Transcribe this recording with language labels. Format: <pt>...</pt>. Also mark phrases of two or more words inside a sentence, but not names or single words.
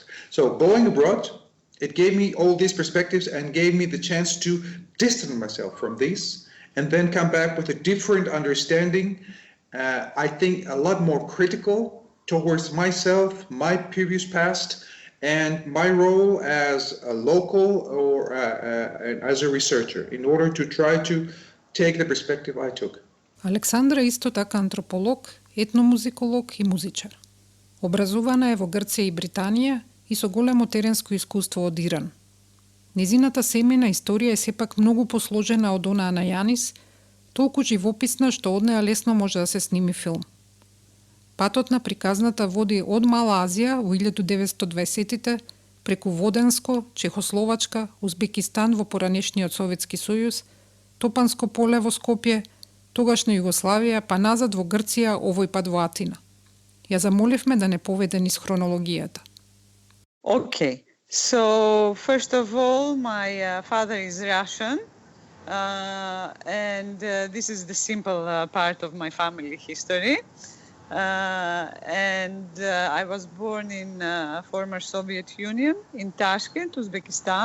<en>So going abroad, it gave me all these perspectives and gave me the chance to distance myself from these and then come back with a different understanding, I think a lot more critical towards myself, my previous past, and my role as a local or as a researcher in order to try to take the perspective I took.</en> <mk>Александра исто така антрополог, етномузиколог и музичар. Образувана е во Грција и Британија и со големо теренско искуство од Иран. Незината семејна историја е сепак многу посложена од онаа на Јанис, толку живописна што од неа лесно може да се сними филм. Патот на приказната води од Мала Азија во 1920-тите, преку Воденско, Чехословачка, Узбекистан во поранешниот Советски сојуз, Топанско поле во Скопје, тогашна Југославија, па назад во Грција, овој пат во Атина. Ја замоливме да не поведе низ хронологијата.</mk> <en>Okay, so first of all, my father is Russian, and this is the simple part of my family history. I was born in former Soviet Union in Tashkent, Uzbekistan.</en>